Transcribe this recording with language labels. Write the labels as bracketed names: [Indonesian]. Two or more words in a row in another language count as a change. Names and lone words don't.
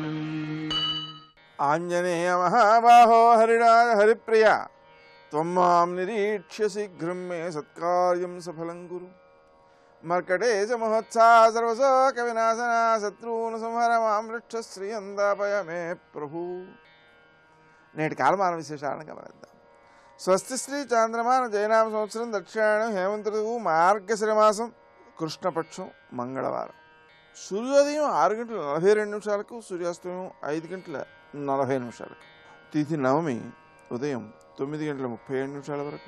[Sanskrit] आञ्जनेय महाबाहो हरिराज हरिप्रिया त्वं मां निरीक्ष्य शीघ्रं मे सत्कार्यं सफलं कुरु। मर्कटेश महोत्साह सर्वशोकविनाशना शत्रून् संहर मां रक्ष श्रियन्दापय मे प्रभु। [Telugu] నేటి కాలమాన విశేషాలను గమనిద్దాం. స్వస్తి శ్రీ చాంద్రమాన జయనామ సంవత్సరం దక్షిణాయనం హేమంత ఋతువు మార్గశిర మాసం కృష్ణపక్షం మంగళవారం. సూర్యోదయం 6:42 సూర్యాస్తమయం 5:40 తిథి నవమి ఉదయం 9:37 వరకు.